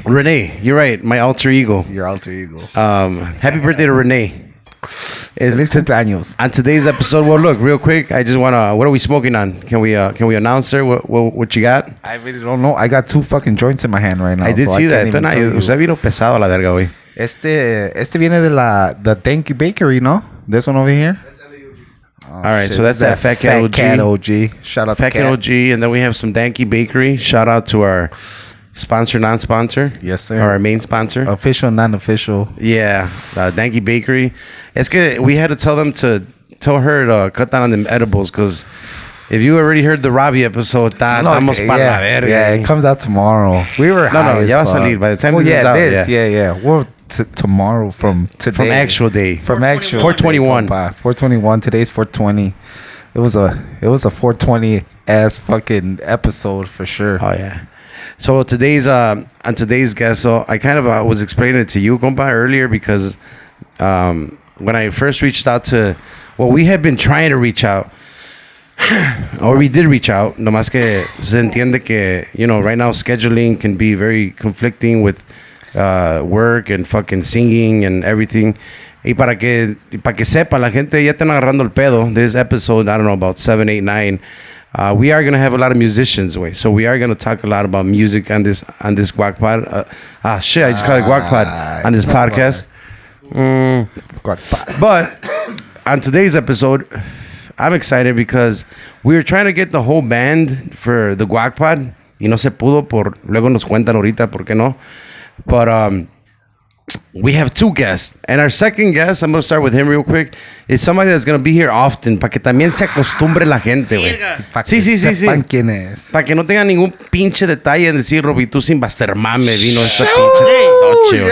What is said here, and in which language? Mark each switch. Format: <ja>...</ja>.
<en>Renee, you're right. My alter ego. Your alter ego. Happy birthday to Renee.</en> <es>Feliz cumpleaños.</es> <en>On today's episode, well, look, real quick, I just wanna. What are we smoking on? Can we announce her? What you got? I really don't know. I got 2 fucking joints in my hand right now. I did see that.</en> <es>Usted vino pesado a la verga, güey. Este viene de the Thank You Bakery, ¿no?</es> <en>This one over here. All right, so that's that Fat Cat OG. Shout out to Fat Cat OG, and then we have some Danky Bakery. Shout out to our sponsor, non-sponsor. Yes, sir. Or our main sponsor. Official, non-official. Yeah, Danky Bakery.</en> <es>Es que</es> <en>we had to tell her to cut down on them edibles because if you already heard the Robbie episode,</en> <es>estamos pa la verga.</es> <en>Yeah, it comes out tomorrow. We were high</en> <es>ya va a salir.</es> <en>By the time this is out. Yeah. We're tomorrow from today. From actual day. From actual 421. 421. Today's 420. It was a 420 ass fucking episode for sure. Oh yeah. So on today's guest, so I kind of was explaining it to you, compa, earlier because when I first reached out to, well, we had been trying to reach out, or we did reach out.</en> <es>Nomás que se entiende que,</es> <en>you know, right now scheduling can be very conflicting with work and fucking singing and everything.</en> <es>Y para que sepa, la gente ya están agarrando el pedo.</es> <en>This episode, I don't know, about 7, 8, 9. We are going to have a lot of musicians, so we are going to talk a lot about music on this Guac Pod. I just called it Guac Pod on this podcast. But on today's episode, I'm excited because we were trying to get the whole band for the Guac Pod.</en> <es>Y no se pudo, luego nos cuentan ahorita por qué no.</es> <en>But we have 2 guests. And our second guest, I'm going to start with him real quick, is somebody that's going to be here often</en> <es>para que también se acostumbre la gente, güey. Sí. Sepan quién es. Para que no tenga ningún pinche detalle en decir, Roby, tú sin bastermame vino esta pinche noche, güey.</es>